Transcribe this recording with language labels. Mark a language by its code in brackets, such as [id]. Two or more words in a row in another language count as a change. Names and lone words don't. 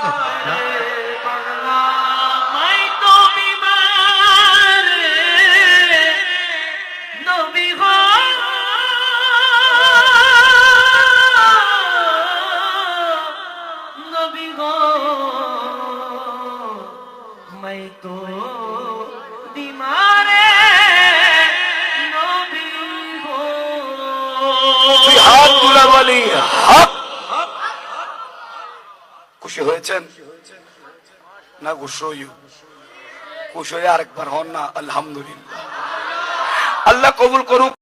[hi] मैं तो बीमार नबी हो, नबी हो, मैं तो बीमार नबी हो। [bn] তুই হাত তুলে বলি হক। খুশি হয়েছেন না? খুশি হয়ে আরেকবার হন না আলহামদুলিল্লাহ। আল্লাহ কবুল করুক।